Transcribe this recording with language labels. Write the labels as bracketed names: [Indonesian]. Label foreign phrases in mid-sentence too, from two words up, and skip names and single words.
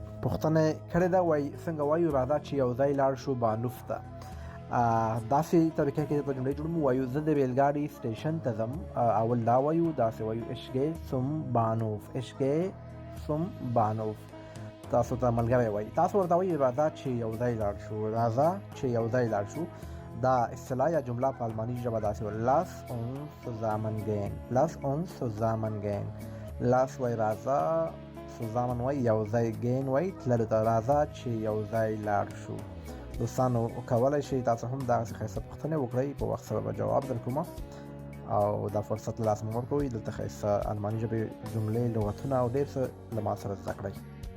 [Pashto] پوښتنه کړې ده، وایي څنګه وایو راځه چې یو ځای لاړ شو بانوف ته. داسې طریقه کې په جملې جوړوم، وایو زه د ریل ګاډي سټیشن ته ځم. اول دا وایو، داسې وایو [German] ich gehe zum Bahnhof. ich gehe zum Bahnhof. [Pashto] تاسو ته ملګری وایي، تاسو ورته وایي راځه چې یو ځای لاړ شو. راځه چې یو ځای لاړ شو دا اصطلاح یا جمله په الماني ژبه داسې وایي [German] lass uns zusammen gehen. lass uns zusammen gehen. [Pashto] lass وایي راځه، zusammen وایي یو ځای، gehen وایي تللو ته. راځه چې یو ځای لاړ شو. دوستانو کولی شئ تاسو هم دغسې ښایسته پوښتنې وکړئ، په وخت سره به جواب درکوم او دا فرصت له لاسه مه ورکوئ. دلته ښایسته الماني ژبې جملې، لغتونه او ډېر څه له ما سره زده کړئ.